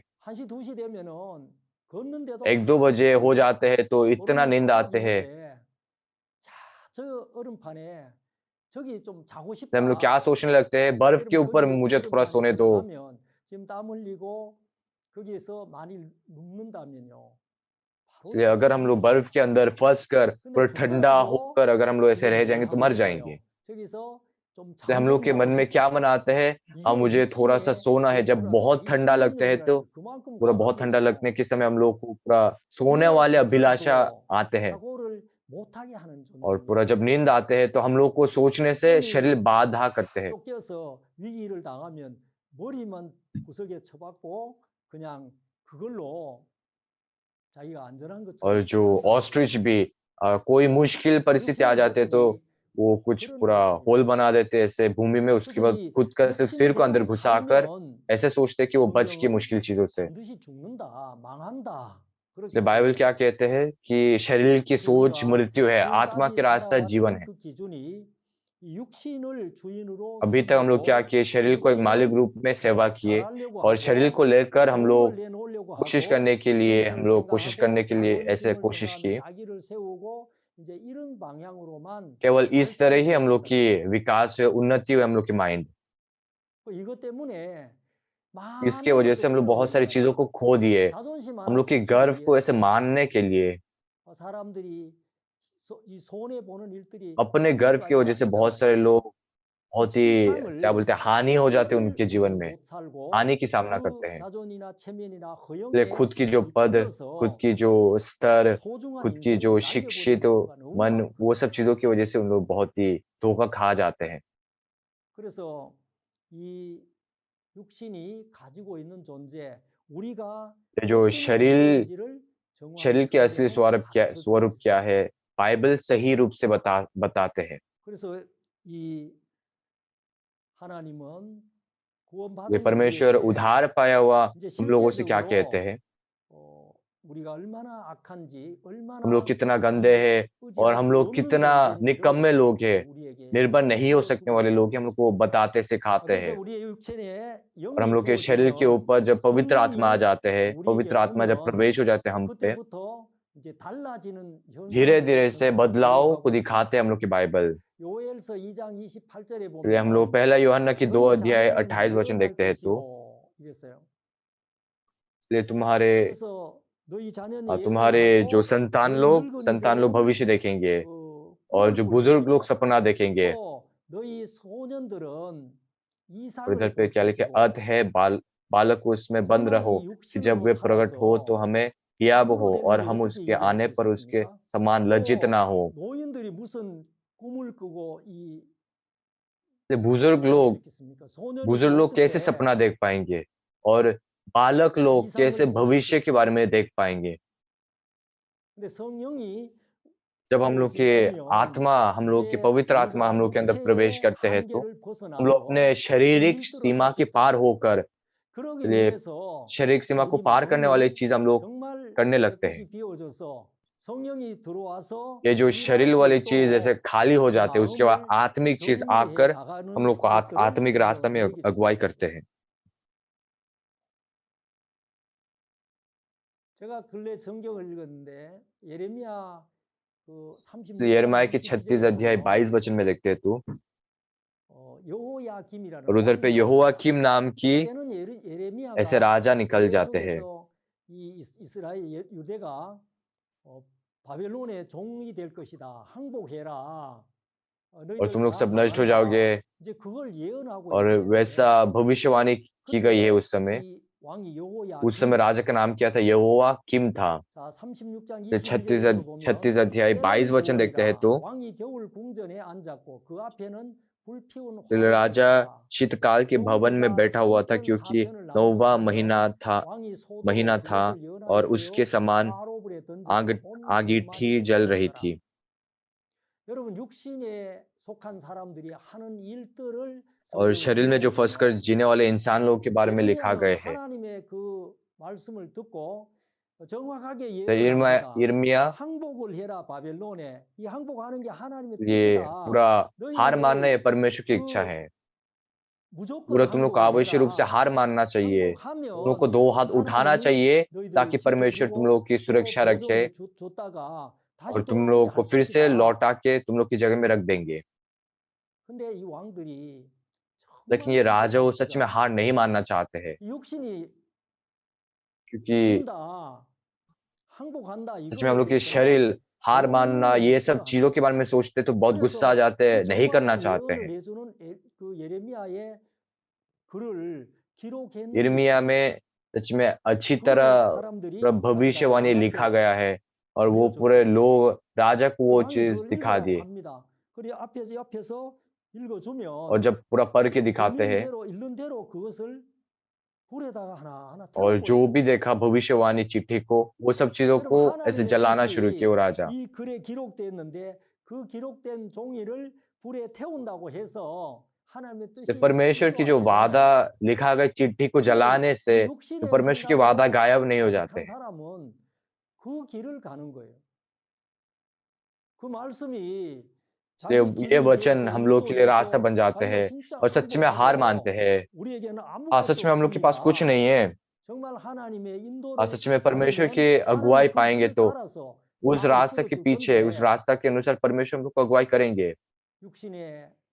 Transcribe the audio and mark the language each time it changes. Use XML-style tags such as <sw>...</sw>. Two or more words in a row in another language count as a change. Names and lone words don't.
<ko>1시, 2시 되면은 걷는데도</ko> <hi>1-2 बजे हो</hi> <ko>힘들어요.</ko> <hi>जाते हैं तो इतना</hi> <ko>졸음이</ko> <hi>नींद आते हैं,</hi> <ko>쏟아지는데 야, 저 얼음판에 저기 좀 자고</ko> <hi>तो हम लोग क्या</hi> <ko>싶다.</ko> <hi>सोचने लगते हैं, बर्फ के</hi> <ko>여러분</ko> <hi>ऊपर</hi> <ko>거기</ko> <hi>मुझे थोड़ा</hi> <ko>얼음판에</ko> <hi>सोने दो।</hi> <ko>들어가면 지금 땀 흘리고 거기에서 많이 눕는다면요. 바로</ko> <hi>इसलिए अगर हम लोग</hi> <ko>죽습니다.</ko> <hi>बर्फ के अंदर फँस कर</hi> <ko>근데</ko> <hi>पूरा ठंडा</hi> <ko>죽더라도</ko> <hi>होकर अगर हम लोग ऐसे रह</hi> <ko>그냥</ko> <hi>जाएँगे तो</hi> <ko>가고</ko> <hi>मर</hi> <ko>싶어요.</ko> <hi>जाएँगे।</hi> <ko>저기서 좀</ko> <hi>तो हम लोग के मन में क्या मन आता है,</hi> <ko>이게</ko> <hi>मुझे थोड़ा-सा</hi> <ko>육신의</ko> <hi>सोना है। जब</hi> <ko>욕구라는</ko> <hi>बहुत</hi> <ko>이</ko> <hi>ठंडा लगता है</hi> <ko>생존력이라는</ko> <hi>तो</hi> <ko>게 그만큼</ko> <hi>पूरा</hi> <ko>강한</ko> <hi>बहुत ठंडा</hi> <ko>거죠.</ko> <hi>लगने के समय हम लोग को पूरा सोने</hi> <ko>꿈에</ko> <hi>वाले अभिलाषा</hi> <ko>쫓겨서도</ko> <hi>आते हैं।</hi> <ko>사고를 못하게 하는</ko> <hi>और पूरा जब</hi> <ko>존재입니다.</ko> <hi>नींद आते हैं तो हम लोग को सोचने से शरीर</hi> <ko>꿈이</ko> <hi>बाधा करते हैं।</hi> <ko>쫓겨서 위기를 당하면 머리만 구석에 쳐박고 그냥 그걸로 자기가 안전한</ko> <hi>और</hi> <ko>것처럼</ko> <hi>जो</hi> <ko>생각하는</ko> <hi>ऑस्ट्रिच</hi> <ko>거예요.</ko> <hi>भी कोई मुश्किल परिस्थिति आ</hi> <ko>육신의</ko> <hi>जाते तो</hi> <ko>모습이</ko> <hi>वो कुछ</hi> <ko>그런</ko> <hi>पूरा होल</hi> <ko>모습입니다.</ko> <hi>बना देते ऐसे भूमि में, उसके</hi> <ko>그래서</ko> <hi>बाद</hi> <ko>이</ko> <hi>खुद का सिर्फ सिर को अंदर</hi> <ko>육신대로</ko> <hi>घुसाकर</hi> <ko>살면</ko> <hi>ऐसे सोचते हैं कि वो बच के</hi> <ko>성경은</ko> <hi>मुश्किल चीज़ों से।</hi> <ko>반드시 죽는다, 망한다</ko> <hi>इसलिए</hi> <ko>그렇게</ko> <hi>बाइबल क्या</hi> <ko>얘기했죠.</ko> <hi>कहते हैं कि शरीर की</hi> <ko>그래서</ko> <hi>सोच</hi> <ko>우리가</ko> <hi>मृत्यु है, आत्मा</hi> <ko>지금까지</ko> <hi>की रास्ता जीवन</hi> <ko>살아왔던</ko> <hi>है।</hi> <ko>그 기준이 이 육신을 주인으로</ko> <hi>अभी तक हम लोग क्या</hi> <ko>삼고</ko> <hi>किए, शरीर</hi> <ko>이</ko> <hi>को एक मालिक</hi> <ko>육신을</ko> <hi>रूप में सेवा किए</hi> <ko>잘하려고</ko> <hi>और शरीर</hi> <ko>하고</ko> <hi>को लेकर हम</hi> <ko>좋은 걸</ko> <hi>लोग</hi> <ko>내놓으려고</ko> <hi>कोशिश</hi> <ko>하고</ko> <hi>करने के लिए हम</hi> <ko>정의를</ko> <hi>लोग कोशिश करने</hi> <ko>생각하고</ko> <hi>के लिए ऐसे</hi> <ko>자존심을</ko> <hi>कोशिश</hi> <ko>생각하며</ko> <hi>किए।</hi> <ko>자기를 세우고 이제 이런 방향으로만</ko> <hi>केवल इस तरह</hi> <ko>발전이</ko> <hi>ही हम लोग</hi> <ko>되었기</ko> <hi>की</hi> <ko>때문에</ko> <hi>विकास हुए, उन्नति हुई हम लोग की माइंड।</hi> <ko>이것 때문에</ko> <hi>इसके</hi> <ko>많은</ko> <hi>वजह</hi> <ko>것을</ko> <hi>से हम लोग बहुत सारी चीज़ों</hi> <ko>잃어버려요.</ko> <hi>को खो दिए।</hi> <ko>자존심</ko> <hi>हम</hi> <ko>하나</ko> <hi>लोग के</hi> <ko>지키기</ko> <hi>गर्व को ऐसे</hi> <ko>위해서</ko> <hi>मानने के लिए,</hi> <ko>사람들이 이 손해 보는 일들이</ko> <hi>अपने</hi> <ko>한두</ko> <hi>गर्व की</hi> <ko>가지가</ko> <hi>वजह से बहुत</hi> <ko>아니잖아요.</ko> <hi>सारे लोग</hi> <ko>그</ko> <hi>बहुत ही क्या</hi> <ko>실상을</ko> <hi>बोलते हैं, हानि हो जाते हैं</hi> <ko>지킬</ko> <hi>उनके जीवन में,</hi> <ko>못 살고</ko> <hi>हानि की सामना</hi> <ko>그</ko> <hi>करते हैं।</hi> <ko>자존이나 체면이나</ko> <hi>इसलिए</hi> <ko>허영에</ko> <hi>खुद की जो पद, खुद</hi> <ko>이끌려서</ko> <hi>की जो स्तर,</hi> <ko>소중한</ko> <hi>खुद की</hi> <ko>인생을</ko> <hi>जो</hi> <ko>날려버리는</ko> <hi>शिक्षित</hi> <ko>경우가 너무</ko> <hi>मन, वो</hi> <ko>많거든요.</ko> <hi>सब चीज़ों की वजह से उन लोग बहुत ही धोखा खा जाते हैं।</hi> <ko>그래서 이 육신이 가지고 있는 존재, 우리가</ko> <hi>ये जो</hi> <ko>어떤 존재인지를 정확히</ko> <hi>शरीर के असली</hi> <ko>성경은 가르쳐 주고</ko> <hi>स्वरूप क्या</hi> <ko>있습니다.</ko> <hi>है, बाइबल सही रूप से बताते हैं।</hi> <ko>그래서 이 하나님은</ko> <hi>ये</hi> <ko>구원받은</ko> <hi>परमेश्वर</hi> <ko>우리에게</ko> <hi>उधार पाया हुआ</hi> <ko>이제</ko> <hi>हम लोगों से क्या कहते</hi> <ko>실제적으로</ko> <hi>हैं,</hi> <ko>우리가 얼마나 악한지,</ko> <hi>हम लोग</hi> <ko>얼마나</ko> <hi>कितना गंदे</hi> <ko>이</ko> <hi>हैं और</hi> <ko>의지할</ko> <hi>हम</hi> <ko>수</ko> <hi>लोग</hi> <ko>없는</ko> <hi>कितना</hi> <ko>존재인지를</ko> <hi>निकम्मे लोग हैं,</hi> <ko>우리에게</ko> <hi>निर्भर नहीं हो सकने</hi> <ko>보여주고</ko> <hi>वाले</hi> <ko>있다는</ko> <hi>लोग हैं, हम लोग</hi> <ko>거죠.</ko> <hi>को बताते सिखाते</hi> <ko>그래서</ko> <hi>हैं।</hi> <ko>우리의 육체에</ko> <hi>और हम</hi> <ko>영이</ko> <hi>लोग के शरीर के</hi> <ko>부어지면</ko> <hi>ऊपर जब पवित्र आत्मा आ</hi> <ko>성령이</ko> <hi>जाते हैं,</hi> <ko>우리에게</ko> <hi>पवित्र आत्मा जब</hi> <ko>오면</ko> <hi>प्रवेश हो जाते हैं हम पे,</hi> <ko>그때부터 이제 달라지는 현상을</ko> <hi>धीरे-धीरे से</hi> <ko>성경은</ko> <hi>बदलाव को</hi> <ko>기록하고</ko> <hi>दिखाते हैं</hi> <ko>있습니다.</ko> <hi>हम लोग की बाइबल।</hi> <ko>요엘서 2장 28절에</ko> <hi>इसलिए हम लोग</hi> <ko>보면</ko> <hi>पहला यूहन्ना की 2</hi> <ko>너희</ko> <hi>अध्याय</hi> <ko>자녀는</ko> <hi>28 वचन</hi> <ko>영원할</ko> <hi>देखते हैं तो,</hi> <ko>것이요 이랬어요.</ko> <hi>इसलिए</hi> <ko>그래서 너희 자녀는</ko> <hi>तुम्हारे जो</hi> <ko>영원하고 너희</ko> <hi>संतान लोग</hi> <ko>늙은이들은</ko> <hi>भविष्य देखेंगे और</hi> <ko>꿈을</ko> <hi>जो</hi> <ko>꿀</ko> <hi>बुजुर्ग लोग</hi> <ko>것이요.</ko> <hi>सपना देखेंगे।</hi> <ko>또 너희 소년들은</ko> <hi>और इधर</hi> <ko>이상을</ko> <hi>पे</hi> <ko>볼</ko> <hi>क्या लिखे,</hi> <ko>것이고</ko> <hi>अर्थ है बालक उसमें बंद</hi> <ko>정말</ko> <hi>रहो</hi> <ko>이</ko> <hi>कि जब</hi> <ko>육신으로</ko> <hi>वे प्रकट हो तो</hi> <ko>살아서</ko> <hi>हमें हियाव</hi> <ko>부로</ko> <hi>हो</hi> <ko>되는</ko> <hi>और</hi> <ko>게</ko> <hi>हम</hi> <ko>어떻게</ko> <hi>उसके</hi> <ko>이해될</ko> <hi>आने</hi> <ko>수</ko> <hi>पर उसके</hi> <ko>있겠습니까?</ko> <hi>समान लज्जित ना</hi> <ko>또</ko> <hi>हो।</hi> <ko>노인들이 무슨 꿈을 꾸고 이</ko> <hi>बुजुर्ग</hi> <ko>할 수</ko> <hi>लोग</hi> <ko>있겠습니까? 소년이</ko> <hi>बुजुर्ग</hi> <ko>또</ko> <hi>लोग कैसे</hi> <ko>어떻게</ko> <hi>सपना देख पाएंगे और बालक लोग</hi> <ko>이상을</ko> <hi>कैसे</hi> <ko>볼 수</ko> <hi>भविष्य के बारे</hi> <ko>있겠습니까?</ko> <hi>में देख पाएंगे।</hi> <ko>근데 성령이</ko> <hi>जब हम लोग के</hi> <ko>들어오시면</ko> <hi>आत्मा, हम लोग के</hi> <ko>이제</ko> <hi>पवित्र आत्मा</hi> <ko>우리가</ko> <hi>हम लोग के अंदर प्रवेश</hi> <ko>육체의</ko> <hi>करते हैं तो</hi> <ko>한계를</ko> <hi>हम लोग अपने</hi> <ko>벗어나서 그</ko> <hi>शारीरिक</hi> <ko>일들을 할</ko> <hi>सीमा</hi> <ko>수</ko> <hi>के</hi> <ko>있게</ko> <hi>पार</hi> <ko>돼요.</ko> <hi>होकर,</hi> <ko>그러기</ko> <hi>इसलिए</hi> <ko>위해서</ko> <hi>शारीरिक सीमा को</hi> <ko>우리</ko> <hi>पार करने वाली</hi> <ko>마음이</ko> <hi>चीज हम लोग</hi> <ko>정말</ko> <hi>करने लगते हैं।</hi> <ko>깨끗이 비워져서 성령이 들어와서</ko> <hi>ये जो</hi> <ko>일할</ko> <hi>शरीर</hi> <ko>수</ko> <hi>वाली चीज जैसे</hi> <ko>있도록</ko> <hi>खाली हो</hi> <ko>그</ko> <hi>जाते हैं, उसके बाद</hi> <ko>마음을</ko> <hi>आत्मिक चीज</hi> <ko>정리해</ko> <hi>आकर हम</hi> <ko>나가는</ko> <hi>लोग को</hi> <ko>것들을</ko> <hi>आत्मिक रास्ता</hi> <ko>성경은</ko> <hi>में</hi> <ko>얘기 주고</ko> <hi>अगुवाई</hi> <ko>있는</ko> <hi>करते</hi> <ko>거죠.</ko> <hi>हैं।</hi> <ko>제가 근래 성경을 읽었는데 예레미야 그</ko> <hi>तो</hi> <ko>36장</ko> <hi>यिर्मयाह की 36</hi> <ko>22절에</ko> <hi>अध्याय</hi> <ko>보면</ko> <hi>22 वचन में देखते हैं तो,</hi> <ko>여호야김이라는</ko> <hi>और उधर पे</hi> <ko>왕이</ko> <hi>यहोवाकीम नाम की</hi> <ko>그때는</ko> <hi>ऐसे</hi> <ko>예레미야가 राजा निकल जाते हैं। 계속해서 이 이스라엘 유대가 바벨론의 종이 될 것이다. 항복해라.</ko> <hi>और</hi> <ko>너희들</ko> <hi>तुम लोग</hi> <ko>다</ko> <hi>सब नष्ट हो जाओगे,</hi> <ko>망한다. 이제 그걸 예언하고</ko> <hi>और</hi> <ko>있기</ko> <hi>वैसा</hi> <ko>때문에</ko> <hi>भविष्यवाणी की गई है</hi> <ko>그때</ko> <hi>उस समय।</hi> <ko>이 왕이</ko> <hi>उस समय</hi> <ko>여호야김</ko> <hi>राजा का नाम क्या था? यहोवाकीम था।</hi> <ko>자 36장</ko> <hi>तो</hi> <ko>22절에 보면</ko> <hi>36 अध्याय</hi> <ko>때는</ko> <hi>22 वचन देखते हैं</hi> <ko>겨울이라</ko> <hi>तो,</hi> <ko>왕이 겨울 궁전에 앉았고 그 앞에는 불 피운</ko> <hi>तो</hi> <ko>화로가</ko> <hi>राजा</hi> <ko>있었다.</ko> <hi>शीतकाल के भवन में</hi> <ko>여호와가</ko> <hi>बैठा हुआ था,</hi> <ko>새로운</ko> <hi>क्योंकि</hi> <ko>사편을</ko> <hi>9वां</hi> <ko>나누며 왕이 소도</ko> <hi>महीना था</hi> <ko>그것을</ko> <hi>और</hi> <ko>연하게</ko> <hi>उसके</hi> <ko>되어</ko> <hi>समान</hi> <ko>화로불에 던져서</ko> <hi>आग</hi> <ko>온</ko> <hi>आगीठी</hi> <ko>백만이</ko> <hi>जल रही</hi> <ko>먹더라.</ko> <hi>थी।</hi> <ko>여러분 육신에 속한 사람들이 하는 일들을</ko> <hi>और</hi> <ko>성경은</ko> <hi>शरीर में जो</hi> <ko>기록하고 있는</ko> <hi>फंसकर जीने</hi> <ko>것입니다.</ko> <hi>वाले इंसान लोगों के बारे में लिखा</hi> <ko>예레미야는</ko> <hi>गए है।</hi> <ko>하나님의 그 말씀을 듣고 정확하게</ko> <hi>तो</hi> <ko>예언을 합니다.</ko> <hi>यिर्मयाह</hi> <ko>항복을 해라 바벨론에. 이 항복하는 게 하나님의</ko> <hi>ये</hi> <ko>뜻이다.</ko> <hi>पूरा हार मानना</hi> <ko>너희들</ko> <hi>ये परमेश्वर की इच्छा</hi> <ko>그</ko> <hi>है।</hi> <ko>무조건</ko> <hi>पूरा तुम लोग को</hi> <ko>항복을</ko> <hi>आवश्यक रूप से</hi> <ko>해라.</ko> <hi>हार मानना चाहिए। तुम लोग को</hi> <ko>항복하면</ko> <hi>2 हाथ उठाना</hi> <ko>하나님이</ko> <hi>चाहिए</hi> <ko>너희들을</ko> <hi>ताकि परमेश्वर तुम</hi> <ko>지켜주고</ko> <hi>लोग की</hi> <ko>또</ko> <hi>सुरक्षा रखे</hi> <ko>보존해 줬다가</ko> <hi>और</hi> <ko>다시</ko> <hi>तुम</hi> <ko>돌아오게</ko> <hi>लोग को</hi> <ko>할</ko> <hi>फिर से</hi> <ko>것이다.</ko> <hi>लौटा के तुम लोग की जगह में रख देंगे।</hi> <ko>근데 이 왕들이</ko> <hi>लेकिन</hi> <ko>정말</ko> <hi>ये राजा वो</hi> <ko>항복하기</ko> <hi>सच में हार नहीं</hi> <ko>싫어합니다.</ko> <hi>मानना चाहते हैं,</hi> <ko>이 육신이</ko> <hi>क्योंकि</hi> <ko>진다, 항복한다</ko> <hi>सच में हम लोग</hi> <ko>이거를</ko> <hi>की शरीर हार मानना, ये सब</hi> <ko>싫어합니다.</ko> <hi>चीज़ों के बारे में सोचते तो बहुत गुस्सा आ</hi> <ko>그래서</ko> <hi>जाते हैं,</hi> <ko>이</ko> <hi>नहीं करना</hi> <ko>정확한</ko> <hi>चाहते</hi> <ko>예언을</ko> <hi>हैं।</hi> <ko>해주는 그 예레미야의 글을 기록했는데</ko> <hi>यिर्मयाह में सच में अच्छी</hi> <ko>그걸</ko> <hi>तरह पूरा</hi> <ko>사람들이 가져다</ko> <hi>भविष्यवाणी</hi> <ko>왕</ko> <hi>लिखा</hi> <ko>앞에</ko> <hi>गया है और वो पूरे</hi> <ko>올려줬습니다.</ko> <hi>लोग राजा को</hi> <ko>그</ko> <hi>वो</hi> <ko>왕이</ko> <hi>चीज़</hi> <ko>그걸</ko> <hi>दिखा</hi> <ko>읽으라고</ko> <hi>दिए</hi> <ko>합니다. 그리고 옆에서</ko> <hi>और</hi> <ko>읽어주면</ko> <hi>जब पूरा पढ़ के दिखाते</hi> <ko>들린</ko> <hi>हैं</hi> <ko>대로 읽는 대로 그것을 불에다가 하나하나</ko> <hi>और जो</hi> <ko>태워버려요.</ko> <hi>भी देखा भविष्यवाणी चिट्ठी को, वो सब चीज़ों</hi> <ko>여러분</ko> <hi>को ऐसे</hi> <ko>하나님의</ko> <hi>जलाना शुरू किया</hi> <ko>뜻이</ko> <hi>वो राजा।</hi> <ko>이 글에 기록되었는데 그 기록된 종이를 불에 태운다고 해서 하나님의</ko> <hi>तो</hi> <ko>뜻이</ko> <hi>परमेश्वर की जो</hi> <ko>취소가 되지</ko> <hi>वादा</hi> <ko>않아요.</ko> <hi>लिखा गया चिट्ठी को</hi> <ko>근데</ko> <hi>जलाने से</hi> <ko>이</ko> <hi>तो</hi> <ko>육신의</ko> <hi>परमेश्वर के वादा</hi> <ko>생각으로</ko> <hi>गायब नहीं हो जाते</hi> <ko>가득한</ko> <hi>हैं।</hi> <ko>사람은 그 길을 가는 거예요. 그 말씀이 자기</ko> <hi>इसलिए ये</hi> <ko>길이</ko> <hi>वचन</hi> <ko>되어서</ko> <hi>हम लोग के लिए रास्ता</hi> <ko>인도해서</ko> <hi>बन जाते</hi> <ko>자기가</ko> <hi>हैं</hi> <ko>진짜</ko> <hi>और सच में हार मानते</hi> <ko>항복하고</ko> <hi>हैं।</hi> <ko>우리에게는</ko> <hi>हाँ,</hi> <ko>아무것도</ko> <hi>सच में हम लोग के पास कुछ</hi> <ko>없습니다.</ko> <hi>नहीं है।</hi> <ko>정말 하나님의</ko> <hi>हाँ,</hi> <ko>인도를</ko> <hi>सच में परमेश्वर</hi> <ko>받으면</ko> <hi>की अगुवाई</hi> <ko>하나님이 그</ko> <hi>पाएँगे</hi> <ko>길을</ko> <hi>तो</hi> <ko>따라서</ko> <hi>उस</hi> <ko>말을</ko> <hi>रास्ता के</hi> <ko>끊어줄</ko> <hi>पीछे, उस</hi> <ko>건데</ko> <hi>रास्ता के अनुसार परमेश्वर हम लोग को अगुवाई करेंगे।</hi> <ko>육신의</ko>